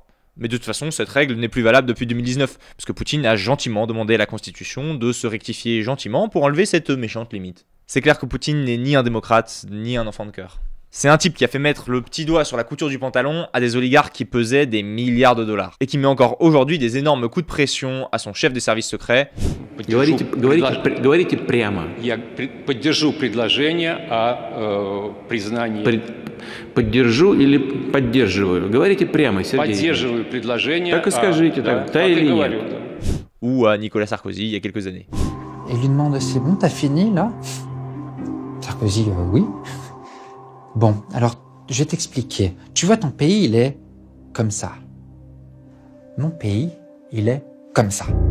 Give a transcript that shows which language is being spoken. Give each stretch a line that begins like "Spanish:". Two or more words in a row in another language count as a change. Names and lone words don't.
French: Mais de toute façon, cette règle n'est plus valable depuis 2019, parce que Poutine a gentiment demandé à la Constitution de se rectifier gentiment pour enlever cette méchante limite. C'est clair que Poutine n'est ni un démocrate, ni un enfant de cœur. C'est un type qui a fait mettre le petit doigt sur la couture du pantalon à des oligarques qui pesaient des milliards de dollars. Et qui met encore aujourd'hui des énormes coups de pression à son chef des services secrets.
Russian: Говорите прямо. Я поддержу предложение о признании. Поддержу или поддерживаю? Говорите прямо, Сергей. Поддерживаю предложение. Так и скажите, да или нет.
French: Ou à Nicolas Sarkozy il y a quelques années. Et il lui demande, c'est bon, t'as fini là? Sarkozy, oui. Bon, alors, je vais t'expliquer. Tu vois, ton pays, il est comme ça. Mon pays, il est comme ça.